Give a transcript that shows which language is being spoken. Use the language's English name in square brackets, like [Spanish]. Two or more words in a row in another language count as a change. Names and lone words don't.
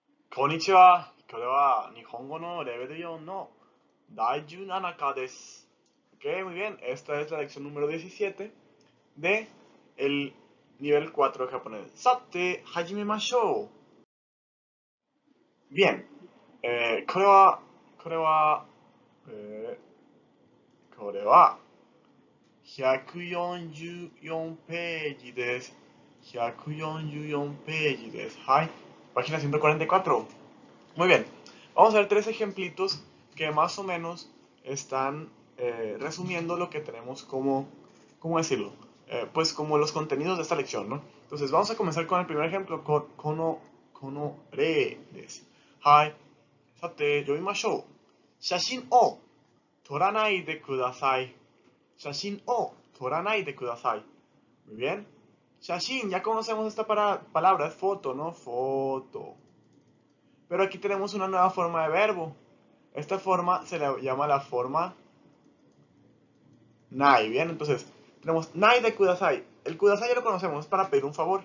[Japanese] こんにちは。これは日本語のレベル4の第17課です。 [Spanish] Ok, muy bien. Esta es la lección número 17 de el nivel 4 de japonés. [Japanese] さて、始めましょう. [Spanish] Bien. [Japanese] これは144ページです。144ページです。 [Spanish] はい。Página 144. Muy bien, vamos a ver tres ejemplitos que más o menos están resumiendo lo que tenemos como, ¿cómo decirlo? Pues como los contenidos de esta lección, ¿no? Entonces vamos a comenzar con el primer ejemplo, [Japanese] この れ です. はい、さて、読みましょう. 写真を撮らないでください. 写真を撮らないでください. [Spanish] Muy bien. Shashin, ya conocemos esta palabra, es foto, ¿no? Foto. Pero aquí tenemos una nueva forma de verbo. Esta forma se le llama la forma nai, ¿bien? Entonces, tenemos [Japanese] ないでください. [Spanish] El kudasai ya lo conocemos, es para pedir un favor.